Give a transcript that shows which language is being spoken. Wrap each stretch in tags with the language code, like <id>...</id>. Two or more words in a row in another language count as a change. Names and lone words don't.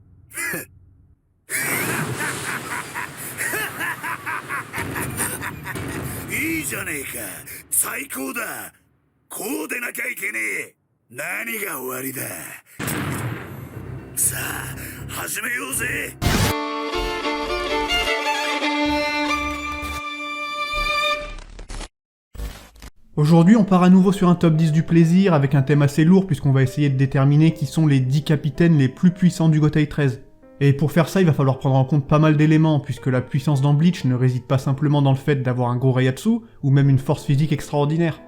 <ja>いいじゃねえか。最高だ。こうでなきゃいけねえ。何が終わりだ。さあ、始めようぜ。</ja> <fr>Aujourd'hui, on part à nouveau sur un top 10 du plaisir avec un thème assez lourd puisqu'on va essayer de déterminer qui sont les 10 capitaines les plus puissants du Gotei 13. Et pour faire ça, il va falloir prendre en compte pas mal d'éléments puisque la puissance dans Bleach ne réside pas simplement dans le fait d'avoir un gros Reiatsu ou même une force physique extraordinaire.</fr>